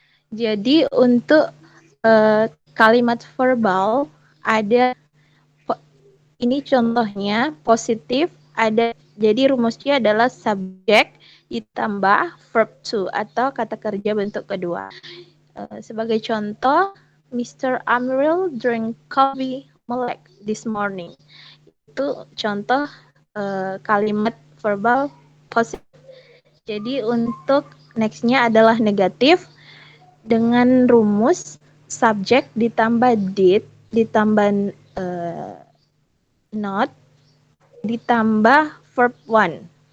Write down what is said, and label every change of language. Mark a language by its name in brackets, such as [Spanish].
[Indonesian] Jadi untuk kalimat verbal ada ini contohnya positif, ada jadi rumusnya adalah subjek ditambah verb to atau kata kerja bentuk kedua. Sebagai contoh, Mr. [English] Amiril drink coffee milk this morning. [Indonesian] Itu contoh kalimat verbal positif. Jadi untuk nextnya adalah negatif dengan rumus subjek ditambah did ditambah not ditambah verb one.